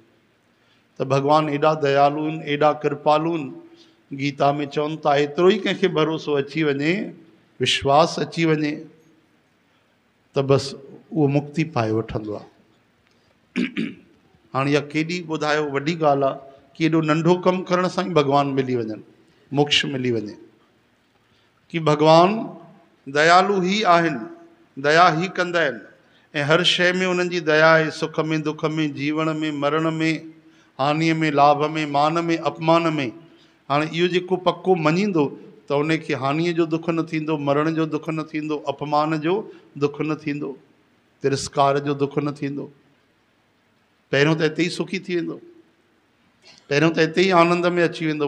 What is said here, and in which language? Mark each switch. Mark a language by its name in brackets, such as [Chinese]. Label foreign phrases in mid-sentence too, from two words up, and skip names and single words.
[Sindhi] त भॻवानु एॾा दयालु आहिनि, एॾा कृपालु आहिनि, गीता में चवनि था एतिरो ई कंहिंखे भरोसो अची वञे, विश्वास अची वञे, त बसि उहो मुक्ति पाए वठंदो आहे। हाणे इहा केॾी ॿुधायो वॾी ॻाल्हि आहे कि एॾो नंढो कमु करण सां ई भॻवान मिली वञनि, मोक्ष मिली वञे, कि भॻवान दयालु ही आहिनि, दया ही कंदा आहिनि ऐं हर शइ में उन्हनि जी दया आहे। सुख में दुख में, जीवण में मरण में, हानिअ में लाभ में, मान में अपमान में। हाणे इहो जेको पको मञींदो त उनखे हानिअ जो दुख न थींदो, मरण जो दुख न थींदो, अपमान जो दुख न थींदो, तिरस्कार जो दुख न थींदो। पहिरियों त हिते ई सुखी थी वेंदो, पहिरियों त हिते ई आनंद में अची वेंदो।